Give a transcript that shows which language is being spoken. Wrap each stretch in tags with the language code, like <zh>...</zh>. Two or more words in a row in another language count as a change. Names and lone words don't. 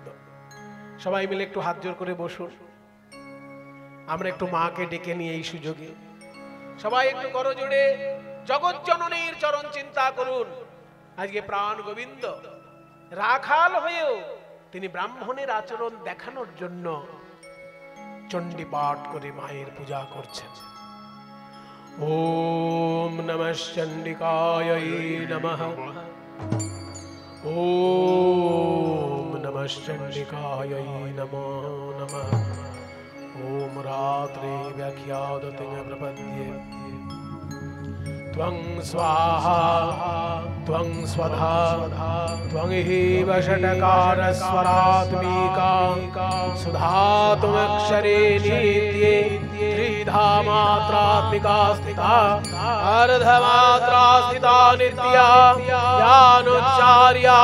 <bn>সবাই মিলে একটু হাত জোর করে বসুন, আমরা একটু মাকে ডেকে নিয়ে এই সুযোগে সবাই একটু করজোড়ে জগৎ জননীর চরণ চিন্তা করুন। আজকে প্রাণ গোবিন্দ রাখাল হয়েও তিনি ব্রাহ্মণের আচরণ দেখানোর জন্য চণ্ডী পাঠ করে মায়ের পূজা করছেন।</bn> <sa>ওম নমঃ চণ্ডিকায় নমঃ, ওম নমঃ চণ্ডিকায় নমো নমঃ। ওম রাত্রে ব্যাখ্যাদতে প্রপদ্যে त्वं स्वाहा त्वं स्वधा त्वं एव षट्कारस्वरात्मिका सुधा त्वमक्षरे नित्ये त्रिधा मात्रात्मिका स्थिता अर्धमात्रा स्थिता नित्या यानुच्चार्या</sa>